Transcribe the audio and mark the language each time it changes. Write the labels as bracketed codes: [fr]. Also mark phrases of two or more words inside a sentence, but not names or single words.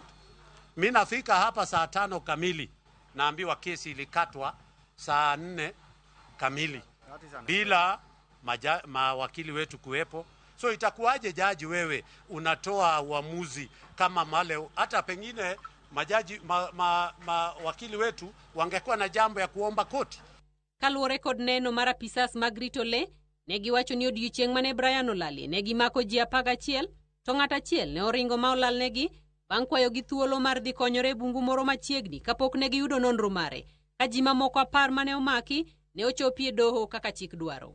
[sw] Mimi nafika hapa saa 5 kamili, naambiwa kesi ilikatwa saa 4 kamili bila mawakili wetu kuwepo. So itakuwaje jaji wewe unatoa uamuzi kama male, hata pengine majaji wakili wetu wangekuwa na jambo ya kuomba koti. [luo] Kaluwore kod neno mar apisas mag rito le, ne giwacho ni odiechieng' mane Brian olali ne gimako ji 11 to ng'at achiel ne oringo ma olal negi bang' kwayo gi thuolo mar dhi konyore bungu moro machiegni kapok ne giyudo nonro mare. Ka ji mamoko 10 mane omaki ne ochopie doho kaka chik dwaro.